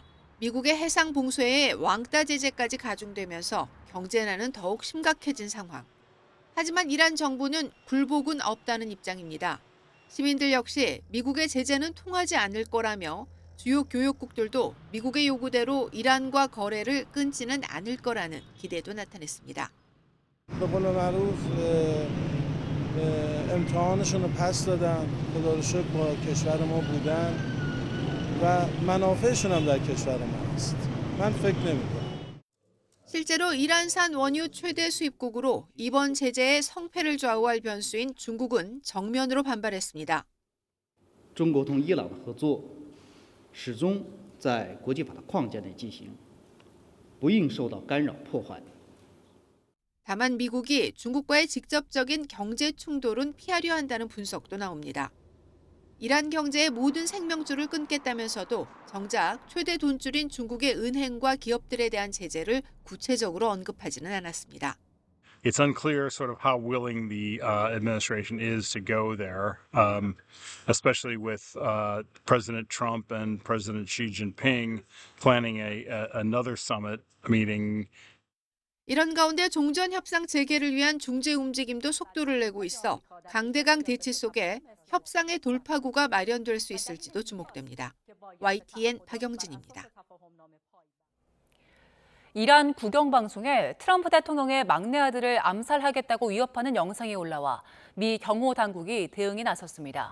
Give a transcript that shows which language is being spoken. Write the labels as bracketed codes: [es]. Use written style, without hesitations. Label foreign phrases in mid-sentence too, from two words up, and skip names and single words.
[ko] 미국의 해상 봉쇄에 왕따 제재까지 가중되면서 경제난은 더욱 심각해진 상황. 하지만 이란 정부는 굴복은 없다는 입장입니다. 시민들 역시 미국의 제재는 통하지 않을 거라며 주요 교역국들도 미국의 요구대로 이란과 거래를 끊지는 않을 거라는 기대도 나타냈습니다. [fa] به قول معروف امتحانشون رو پس دادن خدا رو شکر با کشور ما بودن و منافعشون هم در کشور ما هست من فکر نمی‌کنم. [ko] 실제로 이란산 원유 최대 수입국으로 이번 제재의 성패를 좌우할 변수인 중국은 정면으로 반발했습니다. [zh] 中国同伊朗的合作始终在国际法的框架内进行，不应受到干扰破坏。 [ko] 다만 미국이 중국과의 직접적인 경제 충돌은 피하려 한다는 분석도 나옵니다. 이란 경제의 모든 생명줄을 끊겠다면서도 정작 최대 돈줄인 중국의 은행과 기업들에 대한 제재를 구체적으로 언급하지는 않았습니다. [en] It's unclear sort of how willing the administration is to go there, especially with President Trump and President Xi Jinping planning another summit meeting. [ko] 이런 가운데 종전 협상 재개를 위한 중재 움직임도 속도를 내고 있어 강대강 대치 속에 협상의 돌파구가 마련될 수 있을지도 주목됩니다. YTN 박영진입니다. 이란 국영방송에 트럼프 대통령의 막내 아들을 암살하겠다고 위협하는 영상이 올라와 미 경호 당국이 대응에 나섰습니다.